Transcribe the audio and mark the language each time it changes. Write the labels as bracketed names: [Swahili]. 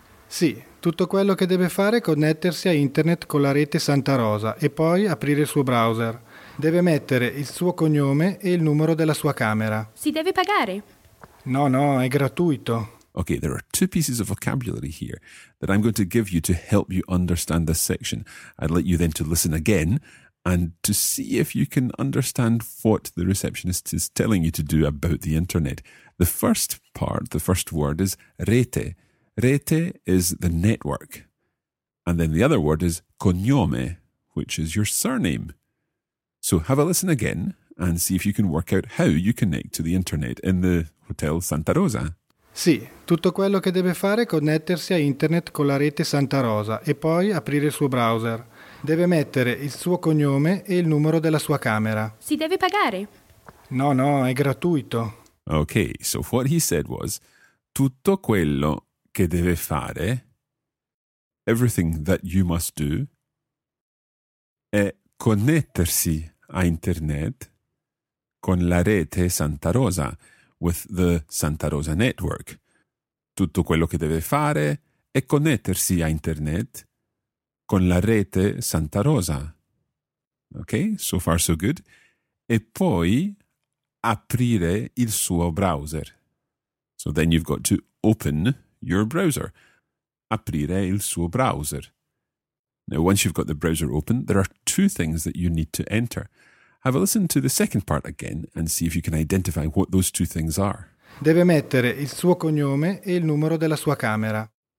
[Italian] Sì, tutto quello che deve fare è connettersi a internet con la rete Santa Rosa e poi aprire il suo browser. Deve mettere il suo cognome e il numero della sua camera. Si deve pagare? No, no, è gratuito. [English] Okay, there are two pieces of vocabulary here that I'm going to give you to help you understand this section. I'd like you then to listen again and to see if you can understand what the receptionist is telling you to do about the internet. The first part, the first word is rete. Rete is the network. And then the other word is cognome, which is your surname. So have a listen again and see if you can work out how you connect to the internet in the Hotel Santa Rosa. [Italian] Sì, tutto quello che deve fare è connettersi a internet con la rete Santa Rosa e poi aprire il suo browser. Deve mettere il suo cognome e il numero della sua camera. Si deve pagare? No, no, è gratuito. [English] Okay, so what he said was, [Italian] tutto quello che deve fare, [English] everything that you must do, [Italian] è connettersi a internet con la rete Santa Rosa, [English] with the Santa Rosa network. [Italian] Tutto quello che deve fare è connettersi a internet con la rete Santa Rosa. [English] Okay, so far so good. [Italian] E poi aprire il suo browser. [English] So then you've got to open your browser. [Italian] Aprire il suo browser. [English] Now, once you've got the browser open, there are two things that you need to enter. Have a listen to the second part again and see if you can identify what those two things are. [Italian] Deve mettere il suo cognome e il numero della sua camera.